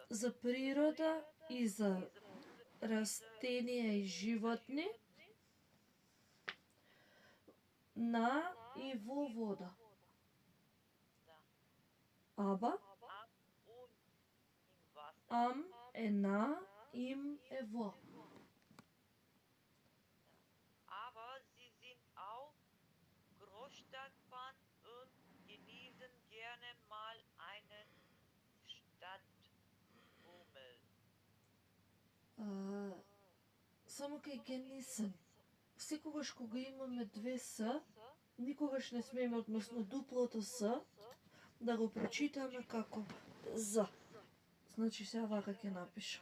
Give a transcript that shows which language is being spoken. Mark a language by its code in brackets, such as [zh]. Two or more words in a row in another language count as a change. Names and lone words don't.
[mk] за природа и за растенија и животни на и во вода. Аба, [de] Am und im Wasser. [mk] ам е на, им е во. [de] Aber sie sind auch Großstadtfan und genießen gerne mal einen Stadtbummel. [mk] Само кај генисен. Секогаш кога имаме две С, никогаш не смееме, односно дуплото С, да го прочитаме како З. Значи сега вака ќе напишам.